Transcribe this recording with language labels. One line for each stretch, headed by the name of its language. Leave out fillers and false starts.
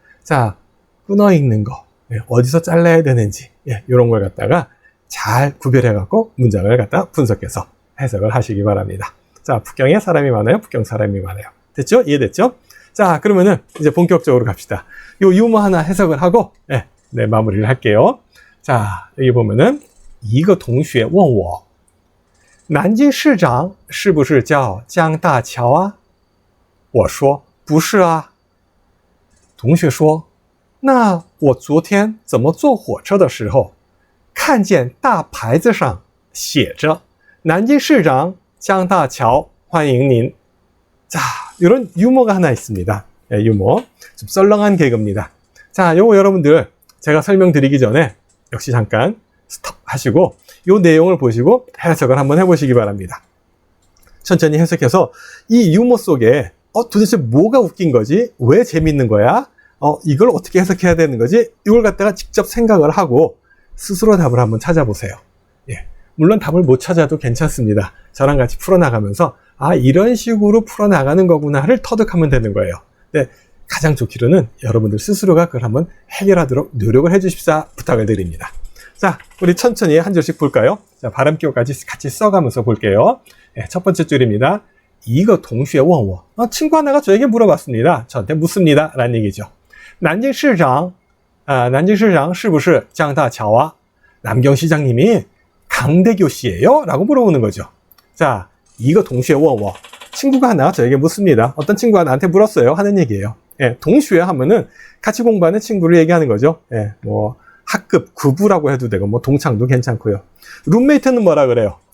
Korean: 자, 끊어 읽는 거, 어디서 잘라야 되는지 이런 걸 갖다가 잘 구별해 갖고 문장을 갖다 분석해서 해석을 하시기 바랍니다. 자, 북경에 사람이 많아요, 북경 사람이 많아요. 됐죠? 이해됐죠? 자, 그러면은 이제 본격적으로 갑시다. 요 유머 하나 해석을 하고 마무리를 할게요. 자, 여기 보면은 一个同学问我南京市长是不是叫江大桥啊？
Chinese: 我说不是啊。同学说那我昨天怎么坐火车的时候看见大牌子上写着南京市长江大桥欢迎您。
Korean: 자, 이런 유머가 하나 있습니다. 유머. 좀 썰렁한 개그입니다. 자, 요거 여러분들 제가 설명드리기 전에 역시 잠깐 스톱 하시고 요 내용을 보시고 해석을 한번 해보시기 바랍니다. 천천히 해석해서 이 유머 속에 도대체 뭐가 웃긴 거지? 왜 재밌는 거야? 이걸 어떻게 해석해야 되는 거지? 이걸 갖다가 직접 생각을 하고 스스로 답을 한번 찾아보세요. 예. 물론 답을 못 찾아도 괜찮습니다. 저랑 같이 풀어나가면서 이런 식으로 풀어나가는 거구나를 터득하면 되는 거예요. 근데 가장 좋기로는 여러분들 스스로가 그걸 한번 해결하도록 노력을 해주십사 부탁을 드립니다. 자, 우리 천천히 한 줄씩 볼까요? 자, 발음 기호까지 같이 써가면서 볼게요. 첫 번째 줄입니다. 一个同学问我 친구 하나가 저에게 물어봤습니다. 저한테 묻습니다. 라는 얘기죠.
Chinese: 南京市长是不是江大桥啊?
Korean: 남경시장님이 강대교씨예요? 라고 물어보는 거죠. 자, 一个同学问我 친구가 하나 저에게 묻습니다. 어떤 친구가 나한테 물었어요 하는 얘기예요. 동슈에 하면은 같이 공부하는 친구를 얘기하는 거죠. 학급, 구부라고 해도 되고 동창도 괜찮고요. 룸메이트는 뭐라 그래요?